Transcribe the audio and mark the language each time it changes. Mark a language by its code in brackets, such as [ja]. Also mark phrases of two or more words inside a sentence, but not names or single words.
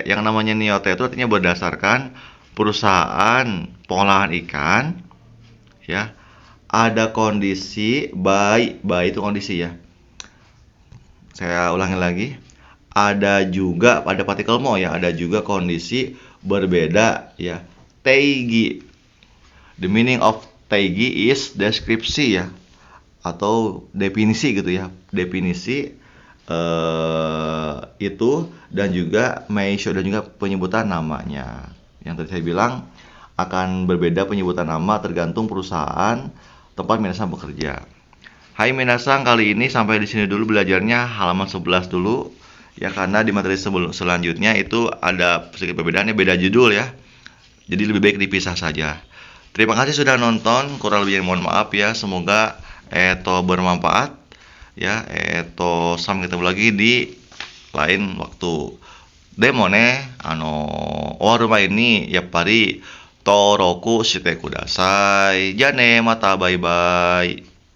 [id] Yang namanya niote itu artinya berdasarkan perusahaan pengolahan ikan ya. Ada kondisi baik itu kondisi ya. Saya ulangi lagi. Ada juga pada partikel mo ya, ada juga kondisi berbeda ya. Teigi. [en] The meaning of teigi is [id] deskripsi ya, atau definisi gitu ya. Definisi itu, dan juga meisho, dan juga penyebutan namanya. Yang tadi saya bilang akan berbeda penyebutan nama tergantung perusahaan tempat minasang bekerja. Hai minasang, kali ini sampai di sini dulu belajarnya, halaman 11 dulu ya, karena di materi selanjutnya itu ada sedikit perbedaannya, beda judul ya. Jadi lebih baik dipisah saja. Terima kasih sudah nonton, kurang lebihnya mohon maaf ya. Semoga bermanfaat ya. Sampai ketemu lagi di lain waktu. [ja] でもね、終わる前に、やっぱり、登録してください。じゃあね、またバイバイ。